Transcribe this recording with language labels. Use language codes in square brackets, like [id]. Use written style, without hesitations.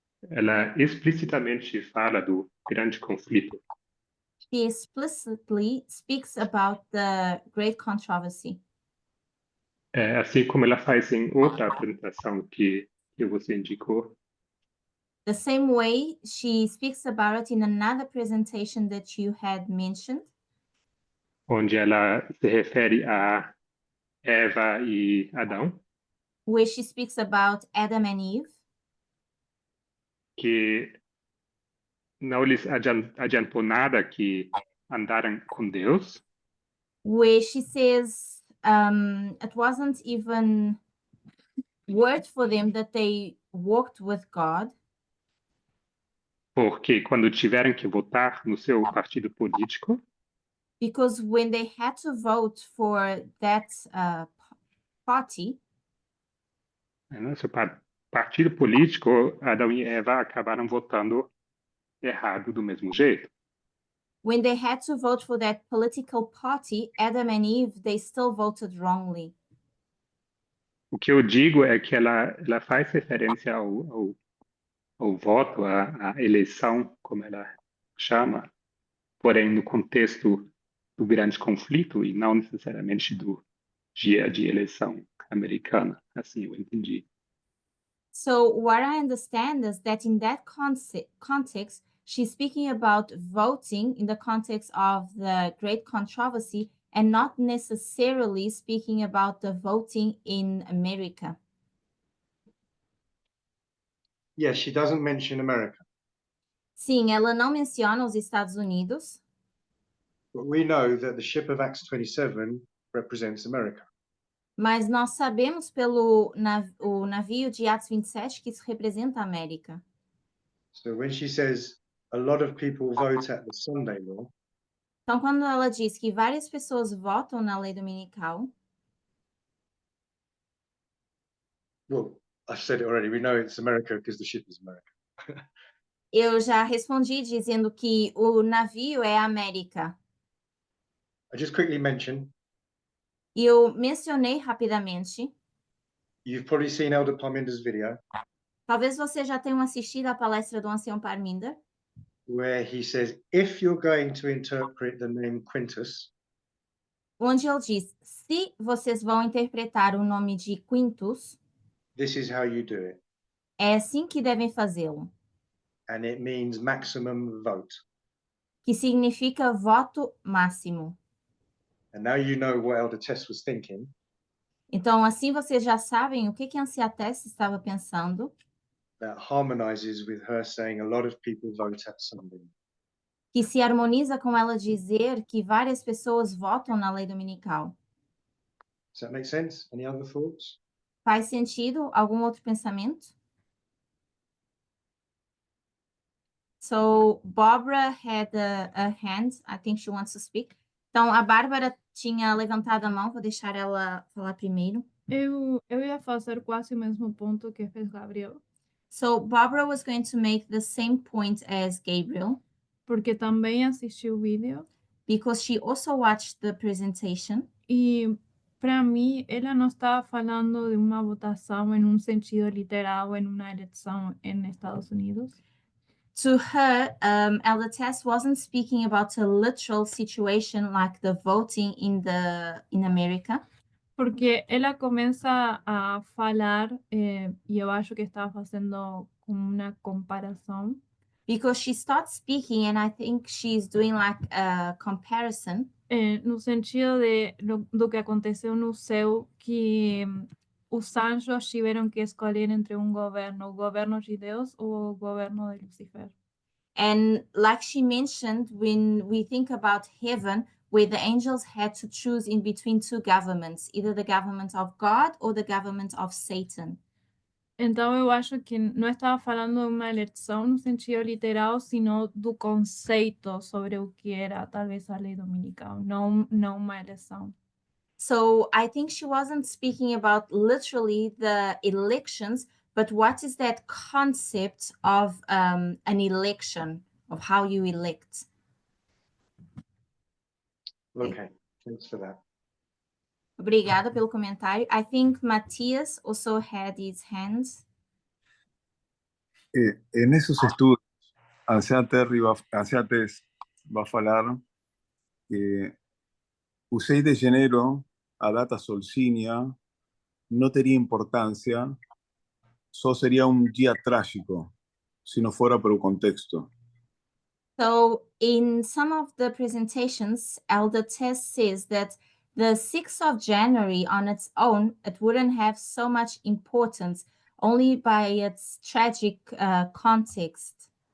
[pt] Ela explicitamente fala do grande conflito. [en] She explicitly speaks about the great controversy. [pt] Assim como ela faz em outra apresentação que você indicou, [en] The same way she speaks about it in another presentation that you had mentioned, [pt] onde ela se refere a Eva e Adão, [en] where she speaks about Adam and Eve, [pt] que não lhes adiantou nada que andaram com Deus, [en] where she says it wasn't even word for them that they walked with God, [pt] porque quando tiveram que votar no seu partido político, [en] because when they had to vote for that party, [pt] no seu partido político, Adão e Eva acabaram votando errado do mesmo jeito. [en] when they had to vote for that political party, Adam and Eve, they still voted wrongly. [pt] O que eu digo é que ela faz referência ao voto, à eleição, como ela chama, porém no contexto do grande conflito e não necessariamente do dia de eleição americana, assim eu entendi. [en] So what I understand is that in that context, she's speaking about voting in the context of the great controversy and not necessarily speaking about the voting in America. Yes, she doesn't mention America, [pt] Sim, ela não menciona os Estados Unidos, [en] but we know that the ship of Acts 27 represents America. [pt] mas nós sabemos pelo o navio de Atos 27 que isso representa a América. [en] So when she says a lot of people vote at the Sunday law, [pt] Então, quando ela diz que várias pessoas votam na lei dominical, [en] well, I've said it already. We know it's America because the ship is America. [pt] eu já respondi dizendo que o navio é a América. [en] I just quickly mentioned, [pt] E eu mencionei rapidamente, [en] you've probably seen Elder Parminder's video [pt] talvez você já tenha assistido a palestra do Ancião Parminder, [en] where he says, if you're going to interpret the name Quintus, [pt] onde ele diz, se vocês vão interpretar o nome de Quintus, [en] this is how you do it. [pt] é assim que devem fazê-lo, [en] and it means maximum vote. [pt] que significa voto máximo. [en] And now you know what Elder Tess was thinking. [pt] Então, assim vocês já sabem o que a Ancia Tess estava pensando, [en] That harmonizes with her saying a lot of people vote at Sunday. [pt] que se harmoniza com ela dizer que várias pessoas votam na lei dominical. [en] Does that make sense? Any other thoughts? [pt] Faz sentido? Algum outro pensamento? [en] So, Barbara had a hand. I think she wants to speak. [pt] Então, a Bárbara tinha levantado a mão. Vou deixar ela falar primeiro. Eu ia fazer quase o mesmo ponto que fez Gabriel, [en] So, Barbara was going to make the same point as Gabriel [pt] porque também assisti o vídeo [en] because she also watched the presentation. [pt] e, para mim, ela não estava falando de uma votação em um sentido literal em uma eleição nos Estados Unidos, [en] To her, Elder Tess wasn't speaking about a literal situation like the voting in America. [pt] porque ela começa a falar, e eu acho que estava fazendo uma comparação, [en] Because she starts speaking, and I think she's doing like a comparison [pt] no sentido do que aconteceu no céu, que os anjos tiveram que escolher entre o governo de Deus ou o governo de Lucifer. [en] and like she mentioned, when we think about heaven, where the angels had to choose in between two governments, either the government of God or the government of Satan. [pt] Então eu acho que não estava falando de uma eleição no sentido literal, sino do conceito sobre o que era talvez a lei dominical, não uma eleição. [en] So I think she wasn't speaking about literally the elections, but what is that concept of an election, of how you elect? Okay, thanks for that. [pt] Obrigada pelo comentário. [en] I think Matthias also had his hands. [es] En esos estudios, [pt] Ancia Tess va a falar que o 6 de janeiro, a data solcínea, no teria importância, só seria dia trágico, se não fora pelo contexto. [en] So in some of the presentations, Elder Tess says that the 6th of January on its own, it wouldn't have so much importance, only by its tragic context.